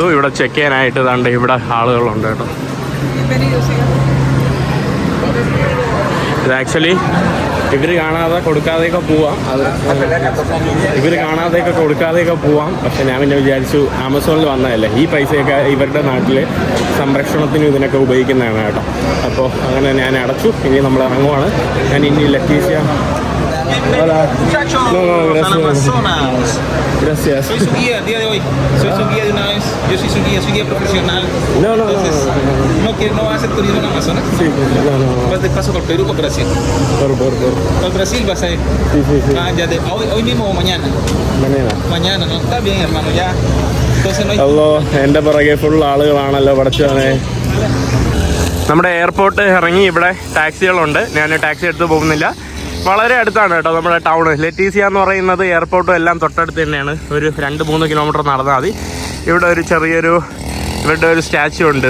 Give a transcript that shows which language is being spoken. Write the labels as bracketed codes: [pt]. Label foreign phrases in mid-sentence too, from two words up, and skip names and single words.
[ml] ഇവിടെ ചെക്ക് ചെയ്യാനായിട്ട് ഇതാണ്ട് ഇവിടെ ആളുകളുണ്ട് കേട്ടോ. ഇത് ആക്ച്വലി ഇവർ കാണാതെ കൊടുക്കാതെയൊക്കെ പോവാം. പക്ഷെ ഞാൻ പിന്നെ വിചാരിച്ചു ആമസോണിൽ വന്നതല്ലേ, ഈ പൈസയൊക്കെ ഇവരുടെ നാട്ടിൽ സംരക്ഷണത്തിനും ഇതിനൊക്കെ ഉപയോഗിക്കുന്നതാണ് കേട്ടോ. അപ്പോൾ അങ്ങനെ ഞാൻ അടച്ചു. ഇനി നമ്മൾ ഇറങ്ങുവാണ്. ഞാൻ ഇനി ലറ്റീസിയ. [es] Hola. No, gracias. Gracias. Soy su guía el día de hoy. Soy su guía de una vez. Yo soy su guía profesional. Entonces, no va a hacer turismo en Amazonas. Sí, no. Vas de paso por Perú, por Brasil. Por Brasil vas a ir. Sí. Ya hoy mismo o mañana. Mañana, ¿no? Está bien, hermano, ya. Entonces no hay... [ml] അല്ലോ, എൻ്റെ പുറകെ ഫുൾ ആളുകളാണല്ലോ പഠിച്ചവനെ. നമ്മുടെ എയർപോർട്ട് ഇറങ്ങി ഇവിടെ ടാക്സികളുണ്ട്. ഞാൻ ടാക്സി എടുത്ത് പോകുന്നില്ല. വളരെ അടുത്താണ് കേട്ടോ നമ്മുടെ ടൗണ്. ലറ്റീസിയ എന്ന് പറയുന്നത് എയർപോർട്ടും എല്ലാം തൊട്ടടുത്ത് തന്നെയാണ്. ഒരു 2-3 കിലോമീറ്റർ നടന്നാൽ മതി. ഇവിടെ ഒരു ഇവരുടെ ഒരു സ്റ്റാച്യു ഉണ്ട്.